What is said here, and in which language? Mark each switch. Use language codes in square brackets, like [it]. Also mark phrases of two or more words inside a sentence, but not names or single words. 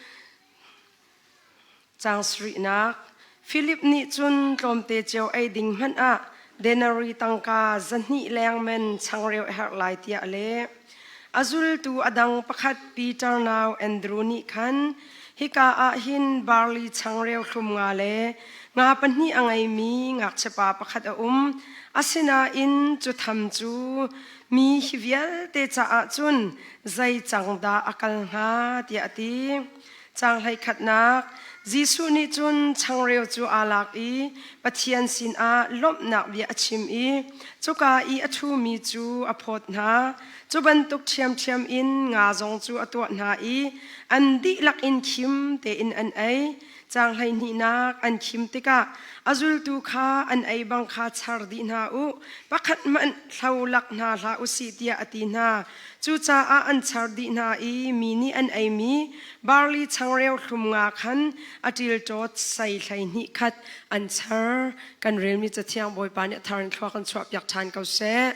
[cfm] chang sri nak Philip ni chun tlom te cheu ai ding man a denari tangka zanni lengmen changreu her lai tia le azul tu adang pakhat Peter now Andrew ni khan hika a hin barley changreu thlum nga le nga panni angai mi ngak chepa pakhat a asina in chu tham chu mi hivial te cha a chun zai changda akal nga tia ti chang hai khatnak Jisu ni chun changreu chu alak I pathian sin a lop nak bia achim I chuka I athu mi chu aphot na chu bantuk thiam in nga zong chu atwa na I an di lak in khim te in an ai chang hai ni nak an khim te ka azul tu kha an ai bang kha char di na u pakhat man thaulak na la u si tia ati na chu cha a an char di na I mi ni an ai mi barley changreu thlum nga khan atil tot sai thlai ni khat an char kan rel mi cha thiang boi pa ni tharin thwa kan chhuap yak than kau se